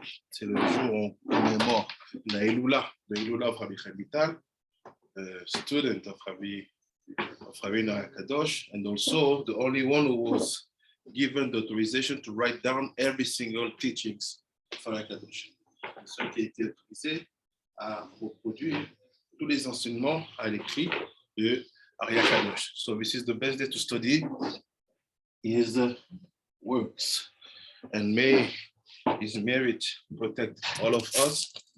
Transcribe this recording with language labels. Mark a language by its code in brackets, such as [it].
[fr] C'est le jour où on commémore la Ilula, [en] the Ilula of Rabbi Chaim Vital, student of Rabbi Kadosh, and also the only one who was given the authorization to write down every single teachings of Rabbi Kadosh. [fr] Celui qui a été autorisé à reproduire tous les enseignements à l'écrit de Rabbi Kadosh. [en] So this is the best day to study his works, and may his merit protect all of us.